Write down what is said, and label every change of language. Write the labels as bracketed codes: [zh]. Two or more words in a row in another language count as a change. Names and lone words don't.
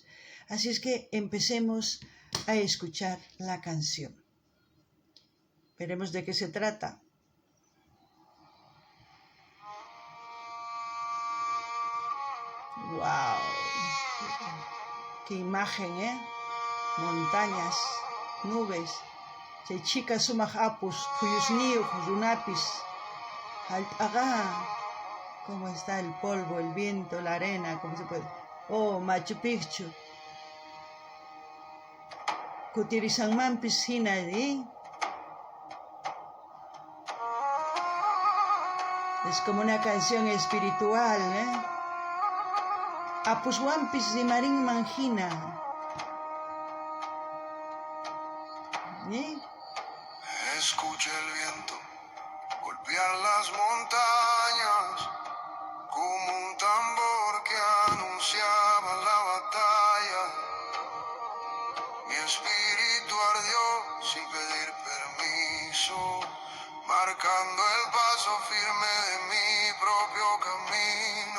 [es] Así es que empecemos a escuchar la canción. Veremos de qué se trata. ¡Wow! ¡Qué imagen, eh! Montañas, nubes. [qu] Chay chika sumaq apus, kuyusniyuq runapis. [es] ¿Cómo está el polvo, el viento, la arena? ¿Cómo se puede? [qu] Oh, Machu Picchu. Kutirisanmanpis hina, ¿eh? [es] Es como una canción espiritual, ¿eh? [qu] Apuswampis rimarinman hina. ¿Eh? [es] Escuché el viento golpear las montañas como un tambor que anunciaba la batalla. Mi espíritu ardió sin pedir permiso, marcando el paso firme de mi propio camino.